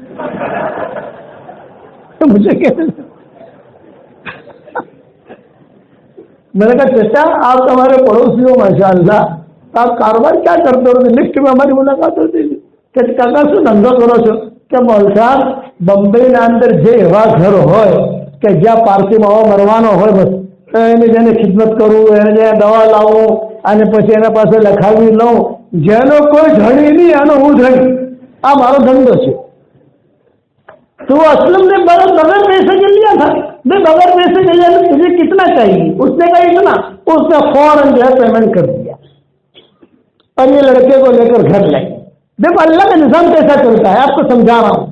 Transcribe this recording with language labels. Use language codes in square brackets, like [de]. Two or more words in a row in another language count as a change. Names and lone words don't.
[ur] تو مجھے کہتے میں نے کہا چچا آپ تو ہمارے پڑوسی ہو ماشاء اللہ، آپ کاروبار کیا کرتے ہو؟ لفٹ میں ہماری ملاقات ہوتی تھی کہ [gu] કાકા શું ધંધો કરો છો કે મોલ સાહેબ બમ્બઈ ના અંદર જે એવા ઘર હોય કે જ્યાં પારસી માવો મરવાનો હોય બસ એને જેને ખિદમત કરું, એને જે દવા લાવું અને પછી એના પાસે લખાવી લઉં, જેનો કોઈ ધણી નહીં એનો હું ધણી. આ મારો ધંધો છે. [ur] تو اسلم نے بغیر پیسے کے لیا تھا. بغیر پیسے کے لیا تجھے کتنا چاہیے؟ اس نے کہا اتنا. اس نے فوراً جو ہے پیمنٹ کر دیا اور یہ لڑکے کو لے کر گھر لائے. دیکھو اللہ کا نظام کیسا چلتا ہے، آپ کو سمجھا رہا ہوں.